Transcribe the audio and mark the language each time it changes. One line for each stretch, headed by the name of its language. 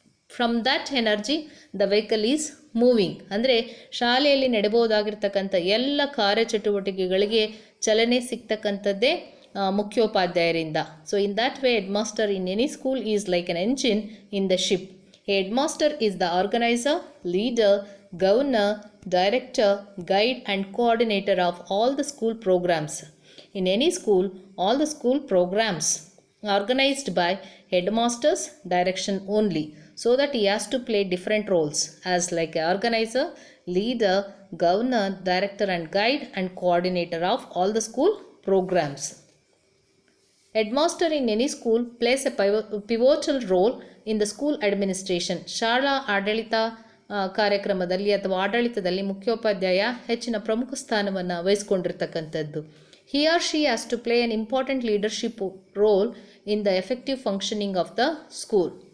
English: From that energy the vehicle is moving.
Kannada: ಅಂದರೆ ಶಾಲೆಯಲ್ಲಿ ನಡೆಯಬಹುದಾಗಿರ್ತಕ್ಕಂಥ ಎಲ್ಲ ಕಾರ್ಯಚಟುವಟಿಕೆಗಳಿಗೆ ಚಲನೆ ಸಿಗ್ತಕ್ಕಂಥದ್ದೇ ಮುಖ್ಯೋಪಾಧ್ಯಾಯರಿಂದ.
English: So in that way head master in any school is like an engine in the ship. Head master is the organiser, leader, governor, director, guide and coordinator of all the school programs. In any school, all the school programs organized by headmaster's direction only, so that he has to play different roles as like a organizer, leader, governor, director and guide and coordinator of all the school programs. Headmaster in any school plays a pivotal role in the school administration.
Kannada: ಶಾಲಾ ಆಡಳಿತ ಕಾರ್ಯಕ್ರಮದಲ್ಲಿ ಅಥವಾ ಆಡಳಿತದಲ್ಲಿ ಮುಖ್ಯೋಪಾಧ್ಯಾಯ ಹೆಚ್ಚಿನ ಪ್ರಮುಖ ಸ್ಥಾನವನ್ನು ವಹಿಸ್ಕೊಂಡಿರ್ತಕ್ಕಂಥದ್ದು.
English: He or she has to play an important leadership role in the effective functioning of the school.